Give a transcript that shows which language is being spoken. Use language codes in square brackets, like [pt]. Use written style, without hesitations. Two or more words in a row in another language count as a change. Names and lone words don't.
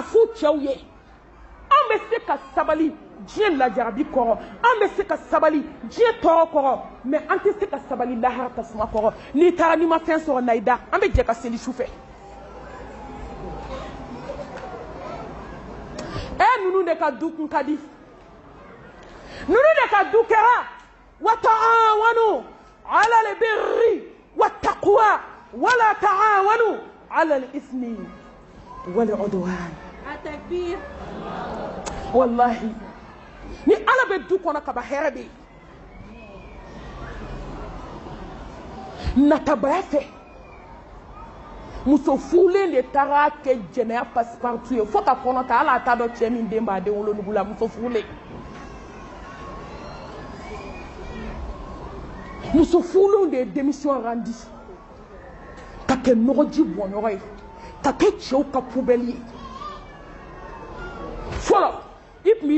[bm] f'u cɛw ye an bɛ se ka sabali diɲɛ lajarabi kɔrɔ an bɛ se ka sabali diɲɛ tɔɔrɔ kɔrɔ mais an tɛ se ka sabali lahara tasuma kɔrɔ n'i taara n'i ma fɛn sɔrɔ na i da an bɛ jɛ ka seli su fɛ ninnu de ka du kun ka di ninnu de ka du kɛra [ar] وتعاونوا على البر والتقوى ولا تعاونوا على الإثم والعدوان التكبير [bm] wallahi ni ala bɛ du kɔnɔ kaba hɛrɛ bɛ yen natabaya fɛ muso furulen de taara kɛ jɛnɛya passe-partout ye fo ka kɔnɔ ta hali a t'a dɔn cɛ min den b'a den wolonugu la muso furulen muso furulenw de ye démission rendi ka kɛ nɔgɔji bɔnyɔrɔ ye ka kɛ cɛw ka poubelle ye fɔlɔ i tun b'i